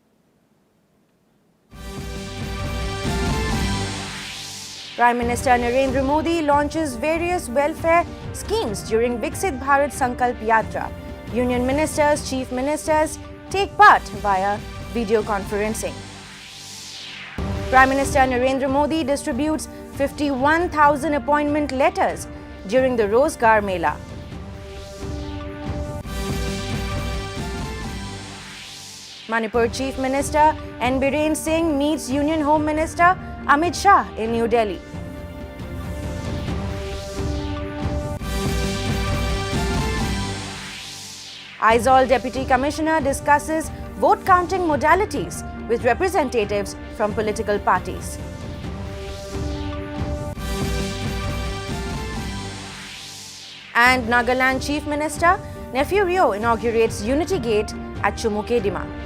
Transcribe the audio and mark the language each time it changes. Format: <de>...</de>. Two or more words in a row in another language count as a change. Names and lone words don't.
<en>Prime Minister Narendra Modi launches various welfare schemes during Viksit Bharat Sankalp Yatra. Union ministers, chief ministers take part via video conferencing. Prime Minister Narendra Modi distributes 51,000 appointment letters during the Rozgar Mela. Manipur Chief Minister N. Biren Singh meets Union Home Minister Amit Shah in New Delhi. Aizawl Deputy Commissioner discusses vote counting modalities with representatives from political parties. And Nagaland Chief Minister Nephew Rio inaugurates Unity Gate at Chumukedima.</en>